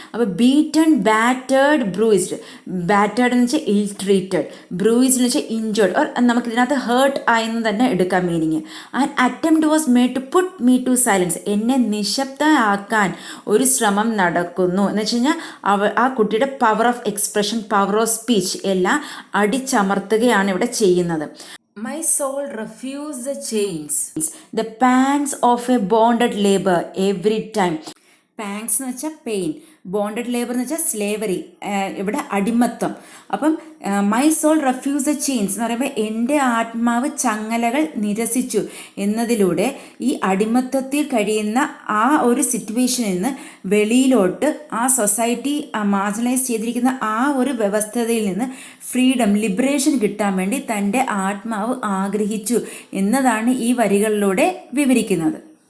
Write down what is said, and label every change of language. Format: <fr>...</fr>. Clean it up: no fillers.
<ml>അപ്പോൾ beaten, battered, bruised. Battered എന്ന് വെച്ചാൽ ഇൽ ട്രീറ്റഡ്, ബ്രൂയിസ്ഡ് എന്ന് വെച്ചാൽ ഇഞ്ചേർഡ്, ഓർ നമുക്ക് ഇതിനകത്ത് ഹേർട്ട് ആയെന്ന് തന്നെ എടുക്കാം meaning.</ml> <en>And attempt was made to put me to silence.</en> <ml>എന്നെ നിശബ്ദമാക്കാൻ ഒരു ശ്രമം നടക്കുന്നു എന്ന് വെച്ച് കഴിഞ്ഞാൽ ആ കുട്ടിയുടെ power of expression, power of speech എല്ലാം അടിച്ചമർത്തുകയാണ് ഇവിടെ ചെയ്യുന്നത്.</ml> <en>My soul refused the chains, the pangs of a bonded labor every time.</en> <ml>പാങ്സ് എന്ന് വെച്ചാൽ പെയിൻ, ബോണ്ടഡ് ലേബർ എന്ന് വെച്ചാൽ സ്ലേവറി, ഇവിടെ അടിമത്തം. അപ്പം</ml> <en>my soul refuse the chains</en> <ml>എന്ന് പറയുമ്പോൾ എൻ്റെ ആത്മാവ് ചങ്ങലകൾ നിരസിച്ചു എന്നതിലൂടെ ഈ അടിമത്തത്തിൽ കഴിയുന്ന ആ ഒരു സിറ്റുവേഷനിൽ നിന്ന് വെളിയിലോട്ട്, ആ സൊസൈറ്റി മാർജിനലൈസ് ചെയ്തിരിക്കുന്ന ആ ഒരു വ്യവസ്ഥതയിൽ നിന്ന് ഫ്രീഡം, ലിബറേഷൻ കിട്ടാൻ വേണ്ടി തൻ്റെ ആത്മാവ് ആഗ്രഹിച്ചു എന്നതാണ് ഈ വരികളിലൂടെ വിവരിക്കുന്നത്.</ml>